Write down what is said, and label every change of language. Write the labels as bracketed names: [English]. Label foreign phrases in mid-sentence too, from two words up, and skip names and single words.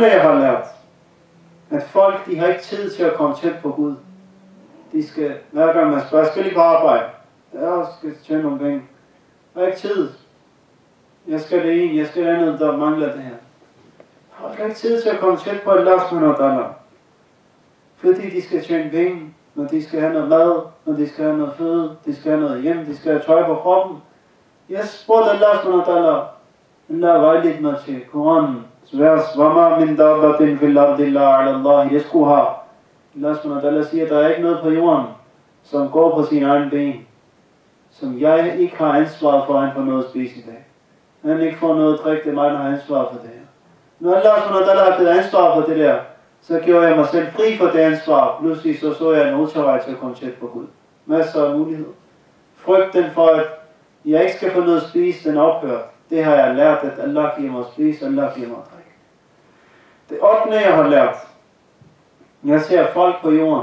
[Danish] jeg har lært, at folk, de har ikke tid til at komme tæt på Gud. De skal, hver gang man spørger, skal lige på arbejde? Jeg skal tjene nogle penge. Jeg har ikke tid. Jeg skal det ene, jeg skal det andet, der mangler det her. Jeg har ikke tid til at komme tæt på [Arabic] الله سبحانه وتعالى. [Danish] Fordi de skal tjene penge, når de skal have noget mad, når de skal have noget føde, de skal have noget hjem, de skal have tøj på kroppen. Jeg spurgte [Arabic] الله سبحانه وتعالى, [Danish] Allah vejledte mig til Koranen. Vers, [Arabic] وما من دابة في الأرض إلا على الله رزقها. الله سبحانه وتعالى [Danish] siger, at der er ikke noget på jorden, som går på sine egne ben, som jeg ikke har ansvaret for, at han får noget at spise i dag. Han ikke får noget at drikke, det er mig, der har ansvaret for det her. Når [Arabic] الله سبحانه وتعالى [Danish] har givet ansvar for det der, så gjorde jeg mig selv fri for det ansvar. Pludselig så jeg en motorvej til at komme tæt på Gud. Masser af muligheder. Frygten for, at jeg ikke skal få noget at spise, den ophører. Det har jeg lært, at Allah giver mig at spise, Allah giver mig at drikke. Det 8. jeg har lært. Jeg ser folk på jorden.